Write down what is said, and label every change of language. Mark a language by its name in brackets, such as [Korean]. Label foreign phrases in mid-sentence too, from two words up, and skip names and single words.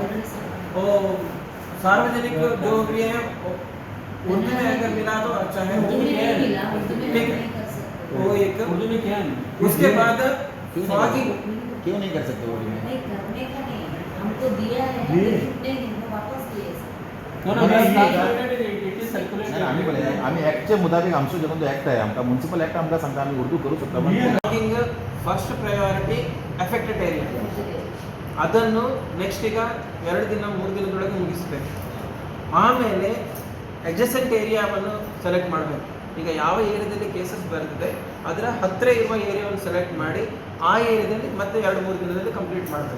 [Hindi] और सार्वजनिक जो भी है उर्दू में अगर मिला तो अच्छा है। ठीक है। वो एक उर्दू में क्या है? उसके बाद क्यों फॉगिंग क्यों नहीं कर सकते वो भी? नहीं करने का नहीं, हमको दिया है नहीं वो वापस दिए सर। [English] No, no, [Hindi] नहीं, [English] we have [Hindi] नहीं, [English] calculated it. It is circulated. [Marathi] नाही आम्ही बोले आम्ही ऍक्टच्या मुताबिक आमचं जेवण जो ऍक्ट आहे आमका [English] municipal act [Marathi] आमका सांगता आम्ही उर्दू करू शकतो पण [English] fogging first priority affected area. [Kannada] ಅದನ್ನು ನೆಕ್ಸ್ಟ್ ಈಗ 2 ದಿನ 3 ದಿನದೊಳಗೆ ಮುಗಿಸಬೇಕು. ಆಮೇಲೆ ಅಡ್ಜಸೆಂಟ್ ಏರಿಯಾವನ್ನು ಸೆಲೆಕ್ಟ್ ಮಾಡಬೇಕು. ಈಗ ಯಾವ ಏರಿಯಾದಲ್ಲಿ ಕೇಸಸ್ ಬರ್ತದೆ ಅದರ ಹತ್ತಿರ ಇರುವ ಏರಿಯಾವನ್ನು ಸೆಲೆಕ್ಟ್ ಮಾಡಿ ಆ ಏರಿಯಾದಲ್ಲಿ ಮತ್ತೆ 2-3 ದಿನದಲ್ಲಿ ಕಂಪ್ಲೀಟ್ ಮಾಡಬೇಕು.